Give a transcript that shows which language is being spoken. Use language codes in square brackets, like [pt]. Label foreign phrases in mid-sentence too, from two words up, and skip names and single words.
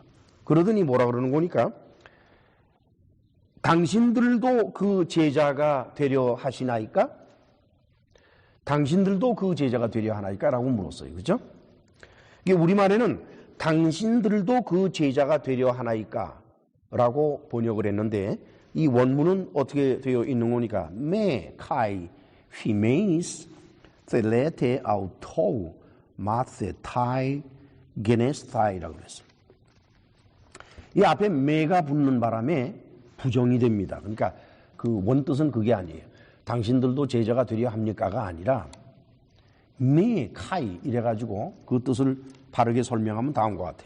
[ko] 그러더니 뭐라 그러는 거니까 당신들도 그 제자가 되려 하시나이까? 당신들도 그 제자가 되려 하나이까? 라고 물었어요. 그죠? 이게 우리말에는 당신들도 그 제자가 되려 하나이까? 라고 번역을 했는데 이 원문은 어떻게 되어 있는 거니까 [el] μὴ καὶ ὑμεῖς θέλετε αὐτοῦ μαθηταὶ γενέσθαι [ko] 라고 그랬어요. 이 앞에 me가 붙는 바람에 부정이 됩니다. 그러니까 그 원뜻은 그게 아니에요. 당신들도 제자가 되려 합니까가 아니라 [el] μὴ καὶ [ko] 이래가지고 그 뜻을 바르게 설명하면 다음과 같아요.